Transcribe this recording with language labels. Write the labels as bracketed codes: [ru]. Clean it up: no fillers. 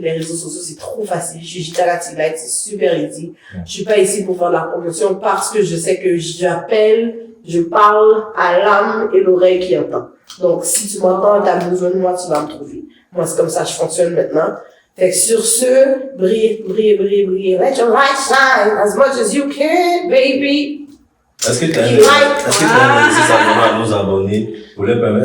[fr] Les réseaux sociaux, c'est trop facile. Je suis Gitana T-Light, c'est super easy. Je suis pas ici pour faire de la promotion parce que je sais que j'appelle, je parle à l'âme et l'oreille qui entend. Donc, si tu m'entends, t'as besoin de moi, tu vas me trouver. Moi, c'est comme ça que je fonctionne maintenant. Fait que sur ce, brille. [en] Let your light shine as much as you can, baby. [fr] Est-ce que tu as un exercice à nos abonnés pour leur permettre?